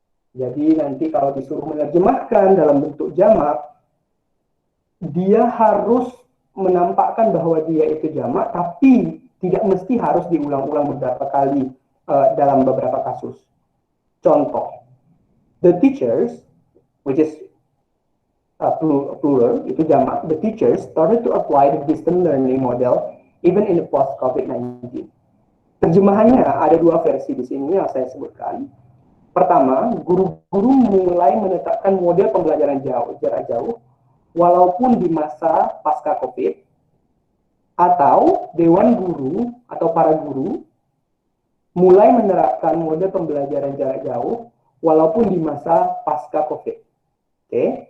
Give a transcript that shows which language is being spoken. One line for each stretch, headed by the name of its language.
Indonesian: Jadi nanti kalau disuruh menerjemahkan dalam bentuk jamak, dia harus menampakkan bahwa dia itu jamak, tapi tidak mesti harus diulang-ulang beberapa kali dalam beberapa kasus. Contoh,
English: The teachers, which is plural,
Indonesian: itu jamak,
English: the teachers started to apply the distance learning model even in the post-COVID-19.
Indonesian: Terjemahannya ada dua versi di sini yang saya sebutkan. Pertama, guru-guru mulai menetapkan model pembelajaran jarak jauh walaupun di masa pasca COVID, atau dewan guru atau para guru mulai menerapkan model pembelajaran jarak jauh walaupun di masa pasca COVID. Oke.